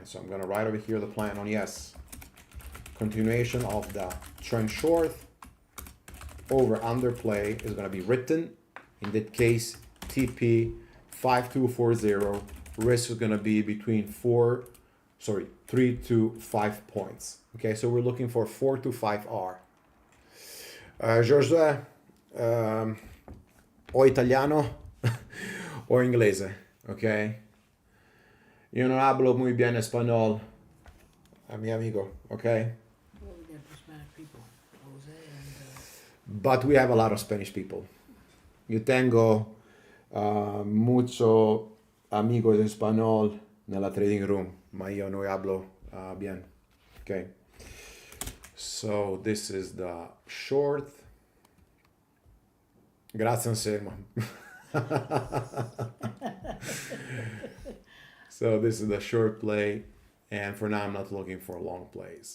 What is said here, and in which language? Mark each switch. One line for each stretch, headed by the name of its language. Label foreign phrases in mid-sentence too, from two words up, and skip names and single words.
English: So I'm going to write over here the plan on yes. Continuation of the trend short over under play is going to be written. In that case, TP 5240. Risk is going to be between 3 to 5 points. Okay, so we're looking for 4 to 5 R.
Italian: José, o italiano o inglese, okay? Io non
Spanish: hablo muy bien español, mi amigo,
English: okay? Well, we got the Spanish people, Jose and... But we have a lot of Spanish people.
Spanish: Yo tengo mucho amigos en español nella
English: trading room,
Italian: ma io non
Spanish: hablo bien,
English: okay? So this is the short. Grazie Anselmo. So this is the short play, and for now I'm not looking for long plays.